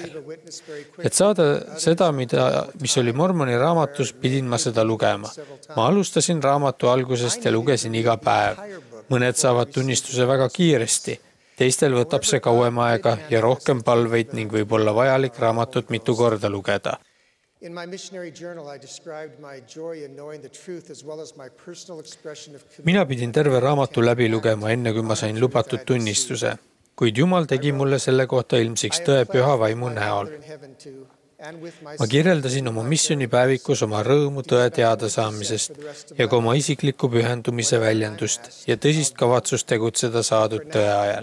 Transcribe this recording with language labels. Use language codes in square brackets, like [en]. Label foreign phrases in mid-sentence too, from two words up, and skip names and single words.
[et] Et saada seda, mis oli Mormoni raamatus, pidin ma seda lugema. Ma alustasin raamatu algusest ja lugesin iga päev. Mõned saavad tunnistuse väga kiiresti. Teistel võtab see kauem aega ja rohkem palveid ning võib olla vajalik raamatut mitu korda lugeda. [en] In my missionary journal, I described my joy in knowing the truth as well as my personal expression of [et] Mina pidin terve raamatu läbi lugema, enne kui ma sain lubatud tunnistuse, kuid Jumal tegi mulle selle kohta ilmsiks tõe püha vaimu näol. Ma kirjeldasin oma missioonipäevikus oma rõõmu tõe teada saamisest ja ka oma isikliku pühendumise väljendust ja tõsist kavatsust tegutseda saadud tõe ajal.